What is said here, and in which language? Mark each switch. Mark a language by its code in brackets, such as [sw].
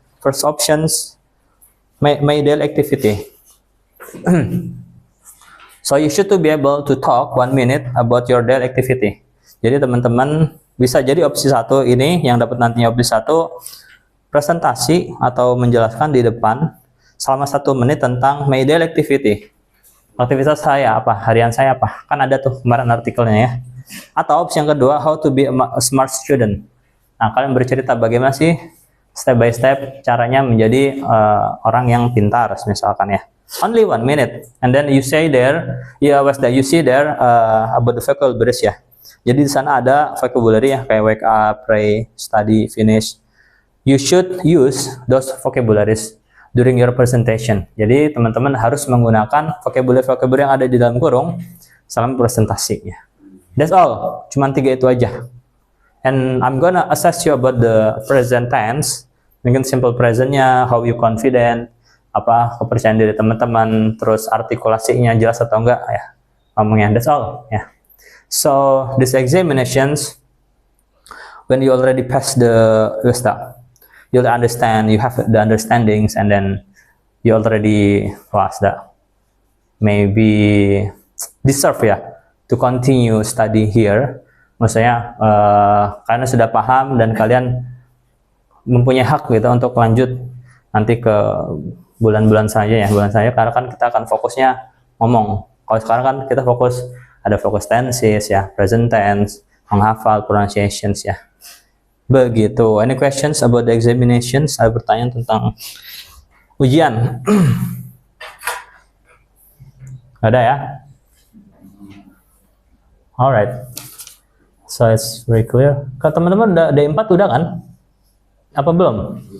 [en] First options, my daily activity. So you should to be able to talk 1 minute about your daily activity. [id] Jadi teman-teman bisa jadi opsi 1 ini yang dapat nantinya opsi 1 presentasi atau menjelaskan di depan selama 1 menit tentang my daily activity. Aktivitas saya apa, harian saya apa. Kan ada tuh kemarin artikelnya ya. Atau opsi yang kedua, [en] how to be a smart student. [id] Nah, kalian bercerita bagaimana sih step by step caranya menjadi orang yang pintar, misalkan ya. [en] Only 1 minute, and then you say there, you see there about the vocabularies ya. [id] Jadi di sana ada vocabulary ya, kayak wake up, pray, study, finish. [en] You should use those vocabularies during your presentation. [id] Jadi teman-teman harus menggunakan vocabulary yang ada di dalam kurung selama presentasinya. [en] That's all, [id] cuman 3 itu aja. [en] And I'm gonna assess you about the present tense, [id] mungkin simple presentnya, [en] how you confident, [id] apa kepercayaan diri teman-teman, terus artikulasinya jelas atau enggak ya, ngomongnya. [en] That's all [id] ya. [en] So these examinations, when you already pass the stuff, you'll understand, you have the understandings, and then you already pass that, maybe deserve ya to continue study here. [id] Maksudnya karena sudah paham dan kalian mempunyai hak gitu untuk lanjut nanti ke bulan-bulan saja ya, karena kan kita akan fokusnya ngomong. Kalau sekarang kan kita ada fokus tenses ya, present tense, menghafal pronunciations ya. Begitu. [en] Any questions about the examinations? [id] Saya bertanya tentang ujian. Ada ya? [en] Alright. So it's very clear. [id] Kalau teman-teman udah D4 udah kan? Apa belum?